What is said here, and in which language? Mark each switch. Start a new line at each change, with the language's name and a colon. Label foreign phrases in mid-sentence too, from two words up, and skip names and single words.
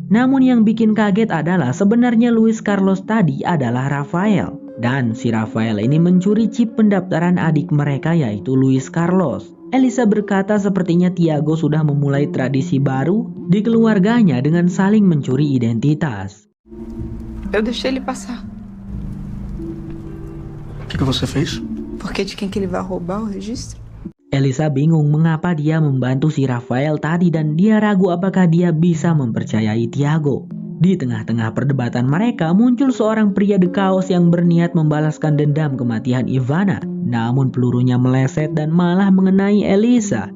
Indonesian: Namun yang bikin kaget adalah sebenarnya Luis Carlos tadi adalah Rafael. Dan si Rafael ini mencuri chip pendaftaran adik mereka yaitu Luis Carlos. Elisa berkata sepertinya Tiago sudah memulai tradisi baru di keluarganya dengan saling mencuri identitas.
Portuguese: Eu deixei ele passar. O que você fez? Porque de quem que ele vai roubar o registro?
Indonesian: Elisa bingung mengapa dia membantu si Rafael tadi dan dia ragu apakah dia bisa mempercayai Tiago. Di tengah-tengah perdebatan mereka muncul seorang pria The Chaos yang berniat membalaskan dendam kematian Ivana. Namun pelurunya meleset dan malah mengenai Elisa.